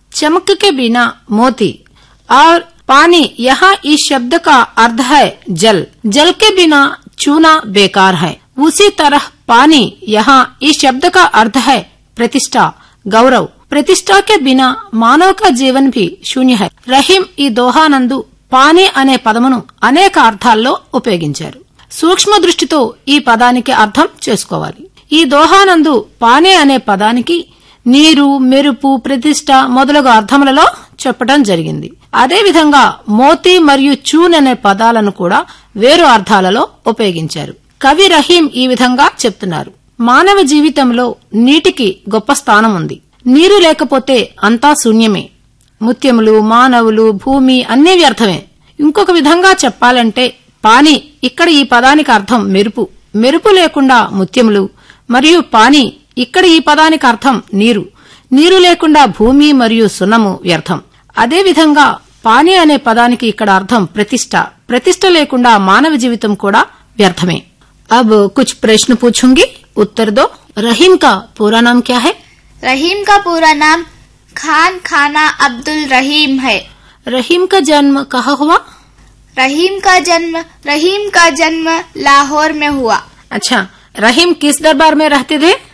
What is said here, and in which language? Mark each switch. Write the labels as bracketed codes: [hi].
[hi] चमक के बिना मोती और पानी यहाँ इस शब्द का अर्थ है जल। जल के बिना चूना बेकार है। उसी तरह पानी यहाँ इस शब्द का अर्थ है प्रतिष्ठा, गौरव। प्रतिष्ठा के बिना मानव का जीवन भी शून्य है। [te] रहीम ఈ దోహానందు పాని అనే పదమును అనేక అర్థాల్లో ఉపయోగించారు. సూక్ష్మ దృష్టితో ఈ పదానికి అర్థం చేసుకోవాలి. ఈ దోహానందు పాని అనే పదానికి నీరు, మెరుపు, ప్రతిష్ఠ మొదలగు అర్థములలో చెప్పడం జరిగింది. అదే విధంగా మోతి మరియు చూన్ అనే పదాలను కూడా వేరు అర్థాలలో ఉపయోగించారు. కవి రహీం ఈ విధంగా చెప్తున్నారు. మానవ జీవితంలో నీటికి గొప్ప స్థానం ఉంది. నీరు లేకపోతే అంతా శూన్యమే. ముత్యములు, మానవులు, భూమి అన్ని వ్యర్థమే. ఇంకొక విధంగా చెప్పాలంటే పాని ఇక్కడ ఈ పదానికి అర్థం మెరుపు. మెరుపు లేకుండా ముత్యములు, మరియు పాని ఇక్కడ ఈ పదానికి అర్థం నీరు. నీరు లేకుండా భూమి మరియు సున్నము వ్యర్థం. అదే విధంగా పాని అనే పదానికి ఇక్కడ అర్థం ప్రతిష్ట. ప్రతిష్ట లేకుండా మానవ జీవితం కూడా వ్యర్థమే. [hi] అబ్ కుచ్ ప్రశ్న పూచుంగి, ఉత్తర్ దో. రహీమ్ కా పూరా నామ్ క్యా హై? రహీమ్ కా పూరా నామ్ खान खाना अब्दुल रहीम है। रहीम का जन्म कहाँ हुआ? रहीम का जन्म लाहौर में हुआ। अच्छा, रहीम किस दरबार में रहते थे?